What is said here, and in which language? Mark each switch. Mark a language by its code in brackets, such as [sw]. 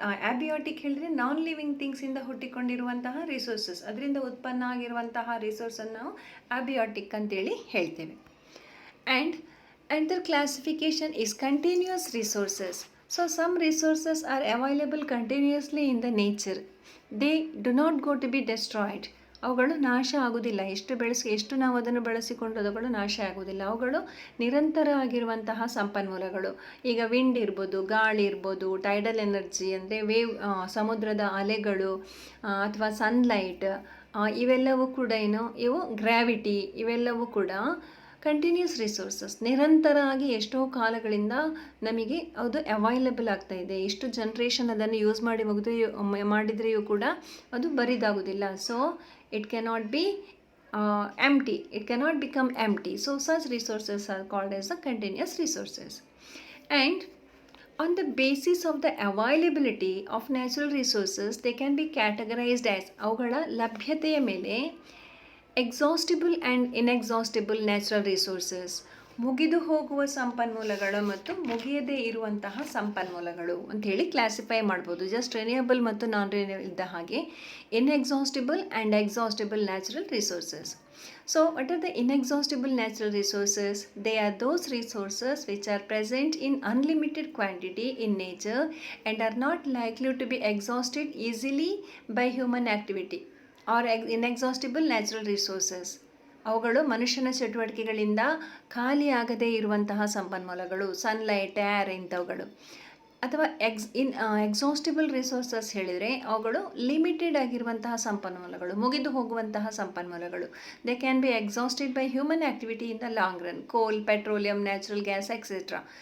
[kn] Abiotic ಹೇಳಿದರೆ non living ಥಿಂಗ್ಸಿಂದ ಹುಟ್ಟಿಕೊಂಡಿರುವಂತಹ resources, ಅದರಿಂದ ಉತ್ಪನ್ನ ಆಗಿರುವಂತಹ ರಿಸೋರ್ಸನ್ನು ನಾವು ಅಬಿಯೋಟಿಕ್ ಅಂತೇಳಿ ಹೇಳ್ತೇವೆ. [en] And another classification is continuous resources. So some resources are available continuously in the nature. They do not go to be destroyed. [kn] ಅವುಗಳು ನಾಶ ಆಗುವುದಿಲ್ಲ. ಎಷ್ಟು ನಾವು ಅದನ್ನು ಬಳಸಿಕೊಂಡು ಅವುಗಳು ನಾಶ ಆಗುವುದಿಲ್ಲ. ಅವುಗಳು ನಿರಂತರ ಆಗಿರುವಂತಹ ಸಂಪನ್ಮೂಲಗಳು. ಈಗ ವಿಂಡ್ ಇರ್ಬೋದು, ಗಾಳಿ ಇರ್ಬೋದು, ಟೈಡಲ್ ಎನರ್ಜಿ ಅಂದರೆ ವೇವ್, ಸಮುದ್ರದ ಅಲೆಗಳು, ಅಥವಾ ಸನ್ಲೈಟ್, ಇವೆಲ್ಲವೂ ಕೂಡ ಇವು ಗ್ರಾವಿಟಿ, ಇವೆಲ್ಲವೂ ಕೂಡ ಕಂಟಿನ್ಯೂಸ್ ರಿಸೋರ್ಸಸ್. ನಿರಂತರವಾಗಿ ಎಷ್ಟೋ ಕಾಲಗಳಿಂದ ನಮಗೆ ಅದು ಅವೈಲಬಲ್ ಆಗ್ತಾ ಇದೆ. ಎಷ್ಟು ಜನ್ರೇಷನ್ ಅದನ್ನು ಯೂಸ್ ಮಾಡಿದ್ರೆಯೂ ಕೂಡ ಅದು ಬರಿದಾಗೋದಿಲ್ಲ. [en] So it cannot be empty. It cannot become empty. So such resources are called as the continuous resources. And on the basis of the availability of natural resources, they can be categorized as [kn] ಅವುಗಳ ಲಭ್ಯತೆಯ ಮೇಲೆ ಎಕ್ಸಾಸ್ಟಿಬಲ್ and ಇನ್ಎಕ್ಸಾಸ್ಟಿಬಲ್ natural resources, ಮುಗಿದು ಹೋಗುವ ಸಂಪನ್ಮೂಲಗಳು ಮತ್ತು ಮುಗಿಯದೇ ಇರುವಂತಹ ಸಂಪನ್ಮೂಲಗಳು ಅಂಥೇಳಿ ಕ್ಲಾಸಿಫೈ ಮಾಡ್ಬೋದು. ಜಸ್ಟ್ ರಿನ್ಯೂಯಬಲ್ ಮತ್ತು ನಾನ್ ರಿನ್ಯೂಯಬಲ್ ಇದ್ದ ಹಾಗೆ ಇನ್ಎಕ್ಸಾಸ್ಟಿಬಲ್ and ಎಕ್ಸಾಸ್ಟಿಬಲ್ natural resources. [en] So what are the inexhaustible natural resources? They are those resources which are present in unlimited quantity in nature and are not likely to be exhausted easily by human activity, or inexhaustible natural resources. [kn] ಅವುಗಳು ಮನುಷ್ಯನ ಚಟುವಟಿಕೆಗಳಿಂದ ಖಾಲಿಯಾಗದೇ ಇರುವಂತಹ ಸಂಪನ್ಮೂಲಗಳು, sunlight, air ಇಂಥವುಗಳು. ಅಥವಾ ಎಕ್ಸಾಸ್ಟಿಬಲ್ resources ಹೇಳಿದರೆ ಅವುಗಳು limited ಆಗಿರುವಂತಹ ಸಂಪನ್ಮೂಲಗಳು, ಮುಗಿದು ಹೋಗುವಂತಹ ಸಂಪನ್ಮೂಲಗಳು. [en] They can be exhausted by human activity in the long run, coal, petroleum, natural gas etcetera.